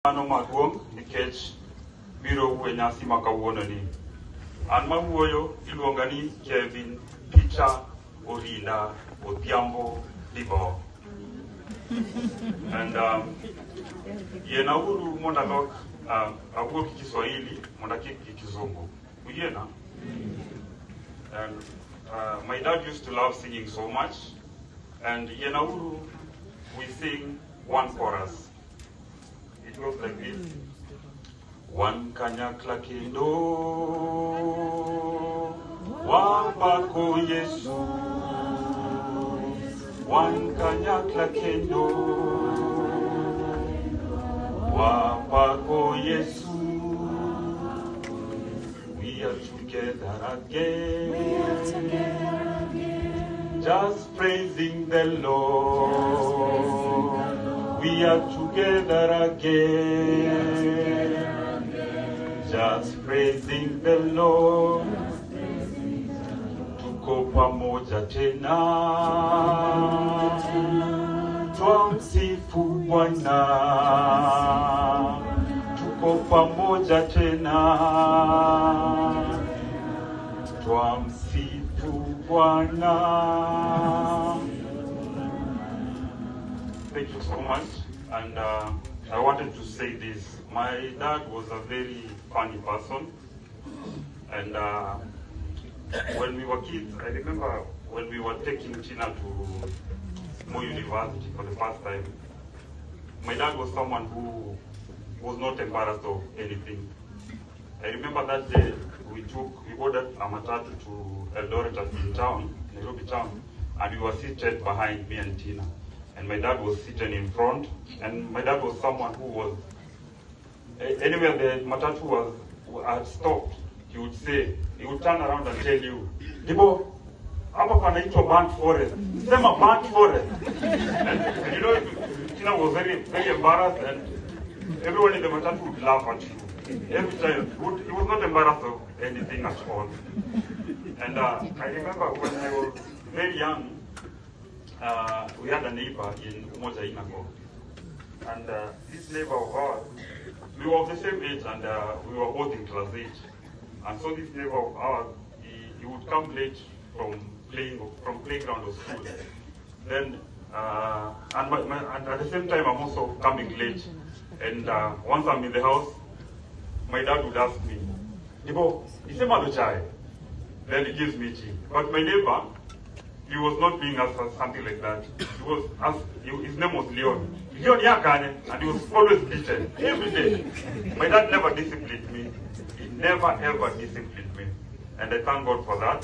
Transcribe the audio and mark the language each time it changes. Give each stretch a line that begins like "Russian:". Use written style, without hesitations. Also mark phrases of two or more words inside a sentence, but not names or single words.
Luo (Kenya and Tanzania): Ano maduong nikech biro uwe nyasi makawuono ni. An mawuoyo iluonga ni Kevin Peter Orinda Odhiambo Libo. And yena uru monda lok awuo Kiswahili monda Kizungu. Uyena?
English: And my dad used to love singing so much. And
Luo (Kenya and Tanzania): yena uru
English: we sing one chorus. It goes like this.
Luo (Kenya and Tanzania): One kanyakla kendo wapako Yesu. One kanyakla kendo wapako Yesu.
English: We are together again, just praising the Lord. We are together again, just praising the Lord.
Swahili: Tuko pamoja tena, twamsifu Bwana. Tuko pamoja tena, twamsifu Bwana.
English: Thank you so much, and I wanted to say this. My dad was a very funny person, and when we were kids, I remember when we were taking Tina to Moi University for the first time, my dad was someone who was not embarrassed of anything. I remember that day we ordered a matatu to Eldoret in town, Nairobi town, and we were seated behind me and Tina. And my dad was sitting in front, and my dad was someone who was, anywhere the matatu had stopped, he would turn around and tell you,
Swahili: Libo, hapa panaitwa
English: burnt forest,
Swahili: sema
English: burnt forest. And you know, Tina was very, very embarrassed, and everyone in the matatu would laugh at you. Every time, he was not embarrassed of anything at all. And I remember when I was very young, we had a neighbor in Umoja Inako, and this neighbor of ours, we were of the same age, and we were both in class 8. And so this neighbor of ours, he would come late from playground or school. Then, and at the same time, I'm also coming late. And once I'm in the house, my dad would ask me,
Swahili: Ibo, isema lo chai?
English: Then he gives me tea. But my neighbor, he was not being asked something like that. His name was Leon. Leon Yakane, and he was always beaten every day. My dad never disciplined me. He never ever disciplined me. And I thank God for that.